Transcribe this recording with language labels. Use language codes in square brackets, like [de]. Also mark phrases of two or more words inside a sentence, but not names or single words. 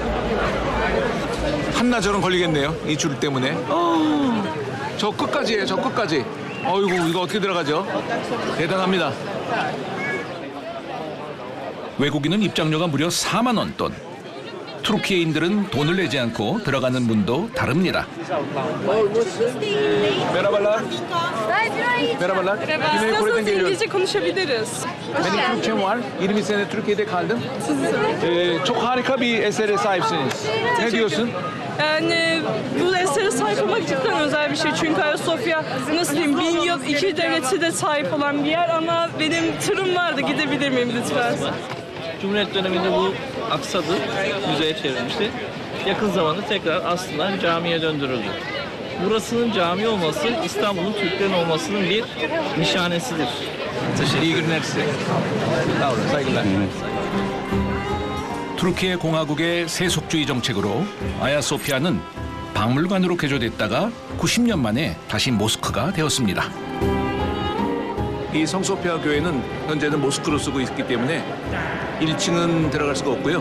[ko] 한나절은 걸리겠네요. 이 줄 때문에. 저 끝까지예요. 저 끝까지. 어이구, 이거 어떻게 들어가죠? 대단합니다. 외국인은 입장료가 무려 4만 원 돈. 투르키예인들은 돈을 내지 않고 들어가는 문도 다릅니다. [tr] Merhabalar. Merhabalar. Güney Kore'den geliyorum. İngilizce konuşabiliriz. Benim Türkçem var. 20 sene Türkiye'de kaldım. Çok harika bir esere sahipsiniz. Ne diyorsun? Yani bu esere sahip olmak cidden özel bir şey. Çünkü Ayasofya nasıl diyeyim 1000 yıl iki devleti de sahip olan bir yer ama benim tırım vardı. Gidebilir miyim lütfen? Cumhuriyet döneminde bu aksadı, müzeye çevrilmişti. Yakın zamanda tekrar aslında camiye döndürüldü. Burasının cami olması İstanbul'un Türklerin olmasının bir nişanesidir. İyi günler size. Sağ olun, saygılar. [ko] 투르키예 공화국의 세속주의 정책으로 아야소피아는 박물관으로 개조됐다가 90년 만에 다시 모스크가 되었습니다. 이 성소피아 교회는 현재는 모스크로 쓰고 있기 때문에 1층은 들어갈 수가 없고요.